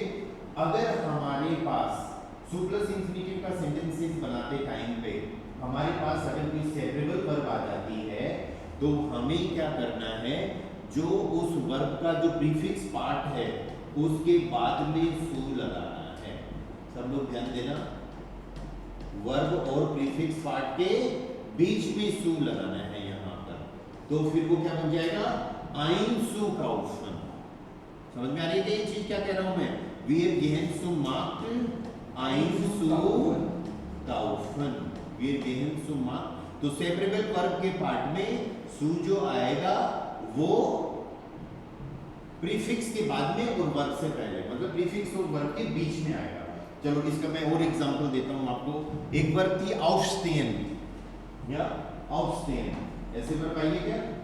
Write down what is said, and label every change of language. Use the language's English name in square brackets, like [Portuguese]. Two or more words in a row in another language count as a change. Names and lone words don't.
[Hindi] अगर हमारे पास सु [English] plus infinitive [Hindi] का सेंटेंसेस बनाते टाइम पे हमारे पास अगर कोई [English] separable verb [Hindi] आ जाती है तो हमें क्या करना है, जो उस वर्ब का जो [English] prefix part [Hindi] है उसके बाद में सु लगाना है। सब लोग ध्यान देना, वर्ब और [English] prefix part [Hindi] के बीच में सु लगाना है यहाँ पर। तो फिर वो क्या बन जाएगा? einkaufen। समझ में आ रही है ये चीज क्या कह रहा हूं मैं? [German] wir gehen zum Markt einkaufen। wir gehen zum Markt। [Hindi] तो [English] separable verb [Hindi] के पार्ट में सु जो आएगा वो प्रीफिक्स के बाद में और वर्ब से पहले, मतलब प्रीफिक्स और वर्ब के बीच में आएगा। चलो इसका मैं और एग्जांपल देता हूं आपको। एक वर्ब थी aufstehen या aufstehen, ऐसे वर्ब आइए क्या?